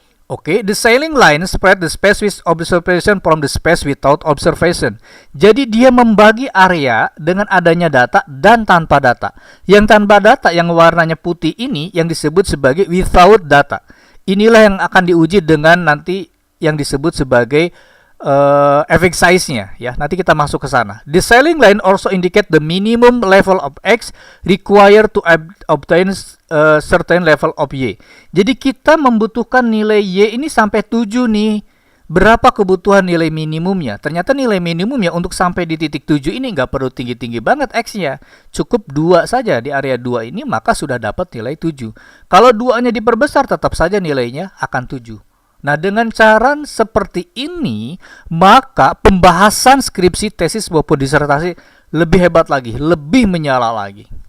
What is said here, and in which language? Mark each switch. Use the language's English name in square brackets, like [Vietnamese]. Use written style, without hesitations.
[English] Oke, the ceiling line spread the space with observation from the space without observation. [Indonesian] Jadi dia membagi area dengan adanya data dan tanpa data. Yang tanpa data yang warnanya putih ini yang disebut sebagai without data. Inilah yang akan diuji dengan nanti yang disebut sebagai effect size-nya, ya. Nanti kita masuk ke sana. [English] The ceiling line also indicate the minimum level of X required to obtain certain level of Y. [Indonesian] Jadi kita membutuhkan nilai Y ini sampai 7 nih. Berapa kebutuhan nilai minimumnya? Ternyata nilai minimumnya untuk sampai di titik 7 ini nggak perlu tinggi-tinggi banget X-nya. Cukup 2 saja di area 2 ini, maka sudah dapat nilai 7. Kalau 2-nya diperbesar, tetap saja nilainya akan 7. Nah, dengan cara seperti ini, maka pembahasan skripsi, tesis, maupun disertasi lebih hebat lagi, lebih menyala lagi.